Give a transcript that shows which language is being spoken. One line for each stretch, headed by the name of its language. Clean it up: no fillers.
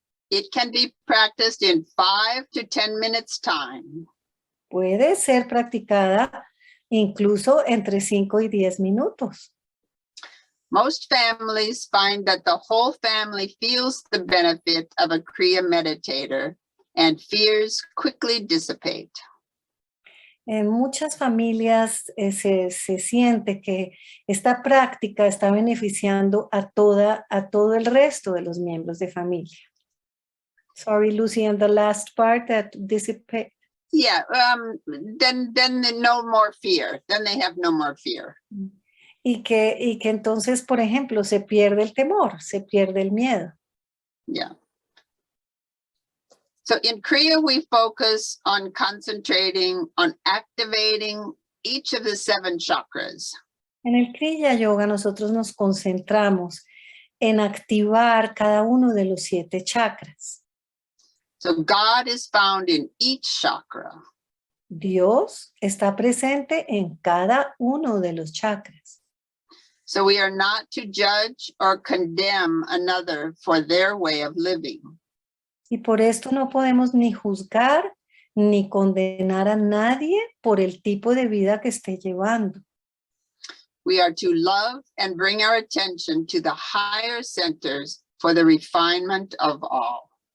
English: It can be practiced in 5 to 10 minutes time.
Spanish: Puede ser practicada incluso entre 5 y 10 minutos.
English: Most families find that the whole family feels the benefit of a Kriya meditator and fears quickly dissipate.
Spanish: En muchas familias se siente que esta práctica está beneficiando a todo el resto de los miembros de familia.
English: Sorry, Lucy, and the last part that dissipate. Yeah, then no more fear. Then they have no more fear.
Spanish: Y que entonces, por ejemplo, se pierde el temor, se pierde el miedo.
English: Yeah. So in Kriya, we focus on concentrating on activating each of the 7 chakras.
Spanish: En el Kriya Yoga nosotros nos concentramos en activar cada uno de los 7 chakras.
English: So God is found in each chakra.
Spanish: Dios está presente en cada uno de los chakras.
English: So we are not to judge or condemn another for their way of living.
Spanish: Y por esto no podemos ni juzgar ni condenar a nadie por el tipo de vida que esté llevando.
English: We are to love and bring our attention to the higher centers for the refinement of all.